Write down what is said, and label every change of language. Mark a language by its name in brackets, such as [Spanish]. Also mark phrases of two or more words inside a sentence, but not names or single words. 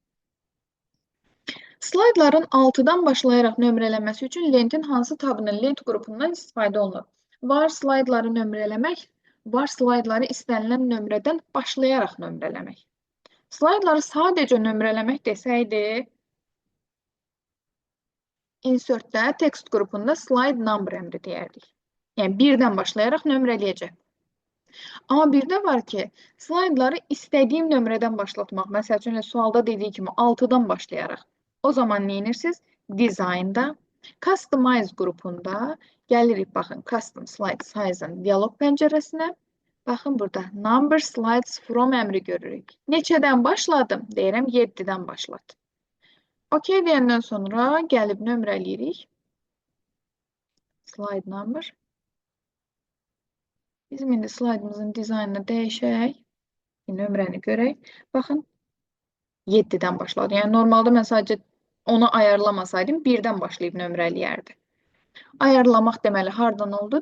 [Azerbaijani] Slaydların 6-dan başlayaraq nömrələnməsi üçün lentin hansı tabının lent qrupundan istifadə olunur? Var slaydları nömrələmək, var slaydları istənilən nömrədən başlayaraq nömrələmək. Slaydları sadəcə nömrələmək desəydi, insertdə text qrupunda slide number əmri deyərdik. Yəni, birdən başlayaraq nömrələyəcək. Amma bir də var ki, slaydları istədiyim nömrədən başlatmaq. Məsəl üçün, sualda dediyi kimi 6-dan başlayaraq. O zaman neyinirsiniz? Design'da, Customize qrupunda gəlirik, baxın, Custom Slide Size-ın dialog pəncərəsinə. Baxın, burada Number Slides From əmri görürük. Neçədən başladım? Deyirəm, 7-dən başladım. OK deyəndən sonra gəlib nömrələyirik. Slide number. Bizim indi slaydımızın dizaynını dəyişək. Nömrəni görək. Baxın, 7-dən başladı. Yəni, normalda mən sadəcə onu ayarlamasaydım, 1-dən başlayıb nömrələyərdi. Ayarlamaq deməli, hardan oldu?